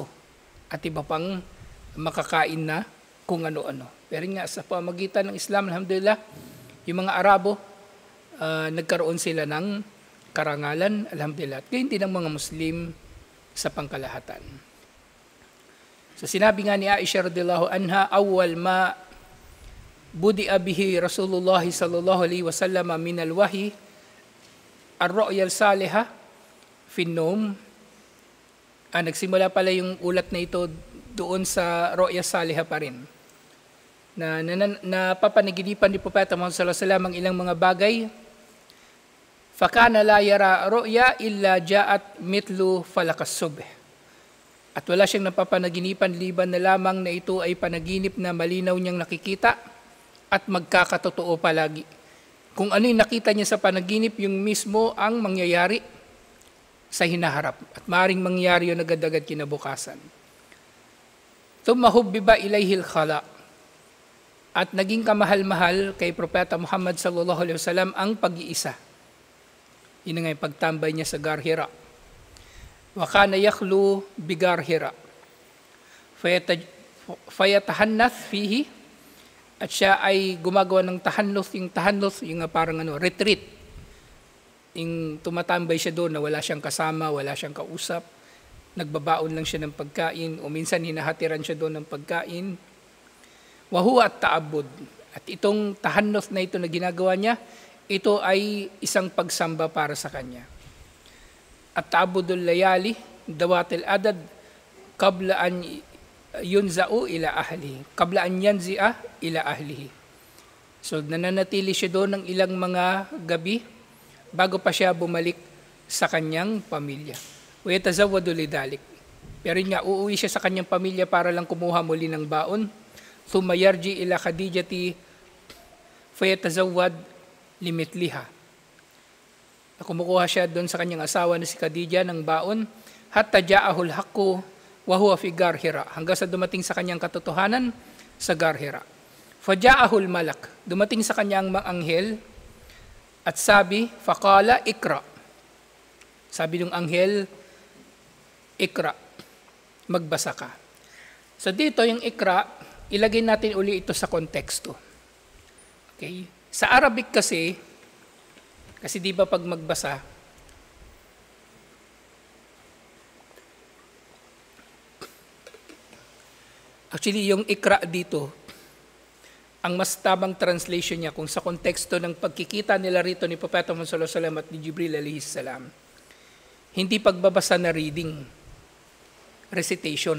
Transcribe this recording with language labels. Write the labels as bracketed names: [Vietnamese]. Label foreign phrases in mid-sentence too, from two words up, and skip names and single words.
[Filipino] At iba pang makakain na kung ano-ano. Pero nga sa pamagitan ng Islam, alhamdulillah, yung mga Arabo, nagkaroon sila ng karangalan, alhamdulillah. At gayon din ang mga Muslim sa pangkalahatan. So sinabi nga ni Aisha [Arabic] رضي الله عنها أول ما بدئ به رسول الله صلى الله عليه وسلم من الوحي الرؤيا الصالحة في النوم. [Filipino] Nagsimula pala yung ulat na ito doon sa [Arabic] رؤيا صالحة [Filipino] pa rin. Na papanaginipan ni Propeta Muhammad [Arabic] صلى الله عليه وسلم [Filipino] ang ilang mga bagay. [Arabic] فكان لا يرى رؤيا إلا جاءت مثل فلق الصبح. [Filipino] At wala siyang napapanaginipan liban na lamang na ito ay panaginip na malinaw niyang nakikita at magkakatotoo palagi. kung ano yung nakita niya sa panaginip, yung mismo ang mangyayari sa hinaharap. At maaaring mangyari yun agad-agad kinabukasan. [Arabic] ثم حبب إليه الخلاء. [Filipino] At naging kamahal-mahal kay Propeta Muhammad [Arabic] صلى الله عليه وسلم [Filipino] ang pag-iisa. Yun nga yung pagtambay niya sa Gar Hira. [Arabic] وكان يخلو بغار حراء. فيتحنث فيه. [Filipino] At siya ay gumagawa ng tahannuth, yung parang retreat. Yung tumatambay siya doon na wala siyang kasama, wala siyang kausap. Nagbabaon lang siya ng pagkain o minsan hinahatiran siya doon ng pagkain. [Arabic] وهو التعبد. [Filipino] At itong tahannuth na ito na ginagawa niya, ito ay isang pagsamba para sa kanya. [Arabic] التعبد الليالي ذوات العدد قبل أن ينزع إلى أهله. قبل أن ينزع إلى أهله. [Filipino] So nananatili siya doon ng ilang mga gabi bago pa siya bumalik sa kanyang pamilya. [Arabic] ويتزود لذلك. [Filipino] Pero nga uuwi siya sa kanyang pamilya para lang kumuha muli ng baon. [Arabic] ثم يرجع إلى خديجة فيتزود لمثلها. [Filipino] Kumukuha siya doon sa kanyang asawa na si Khadija ng baon [Arabic] حتى جاءه الحق وهو في غار حراء, [Filipino] hanggang sa dumating sa kanyang katotohanan sa Gar Hira. [Arabic] فجاءه الملك, [Filipino] dumating sa kanyang anghel at sabi, [Arabic] فقال اقرأ. [Filipino] Sabi ng anghel, ikra, magbasa ka. So dito yung ikra, ilagay natin uli ito sa konteksto. Okay? Sa Arabic kasi di ba pag magbasa, actually yung ikra dito, ang mas tamang translation niya kung sa konteksto ng pagkikita nila rito ni Propeta Muhammad [Arabic] صلى الله عليه وسلم [Filipino] at ni Jibril [Arabic] عليه السلام, [Filipino] hindi pagbabasa na [English] reading, recitation.